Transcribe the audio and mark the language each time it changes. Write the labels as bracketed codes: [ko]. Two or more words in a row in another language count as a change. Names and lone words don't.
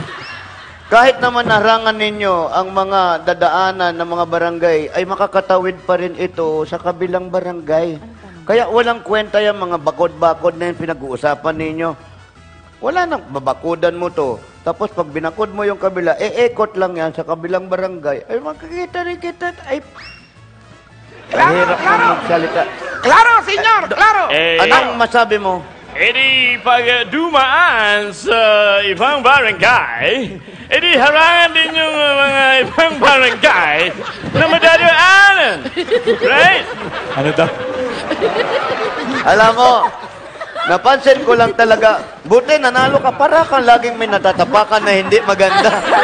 [tl] Kahit naman narangan ninyo ang mga dadaanan ng mga barangay, ay makakatawid pa rin ito sa kabilang barangay. Kaya walang kwenta yung mga bakod-bakod na yung pinag-uusapan ninyo. Wala nang babakudan mo to. Tapos pag binakod mo yung kabila, ekot lang yan sa kabilang barangay. Ay, makikita rin kita. Ay, mahirap na magsalita. [es] Claro, senyor, claro. [tl] Anong masabi mo? Edi pag dumaan sa ibang barangay, edi harangan din yung mga ibang barangay na madadaanan. Right? Ano daw? Alam mo, napansin ko lang talaga, buti nanalo ka, para kang laging may natatapakan na hindi maganda.